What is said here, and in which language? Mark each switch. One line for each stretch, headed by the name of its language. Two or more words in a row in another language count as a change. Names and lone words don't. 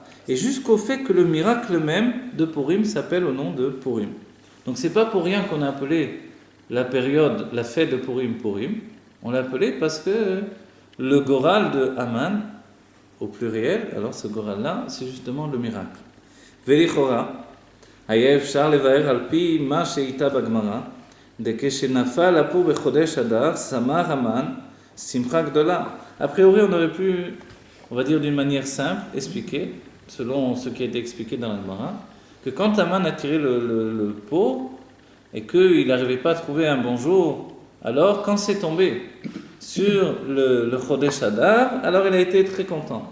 French: Et jusqu'au fait que le miracle même de Purim s'appelle au nom de Purim. Donc c'est pas pour rien qu'on a appelé la période, la fête de Purim, Purim. On l'a appelé parce que le Goral de Haman, au pluriel, alors ce Goral-là, c'est justement le miracle.
Hebrew: Velichora. היה אפשר לבאר על פי מה שאיתה בגמרא, דכשנפל הפור בחודש אדר, שמח המן שמחה גדולה.
French: A priori, on aurait pu, on va dire d'une manière simple, expliquer, selon ce qui a été expliqué dans la Gemara, que quand Haman a tiré le pot et qu'il n'arrivait pas à trouver un bon jour, alors quand c'est tombé sur le Chodesh Adar, alors il a été très content.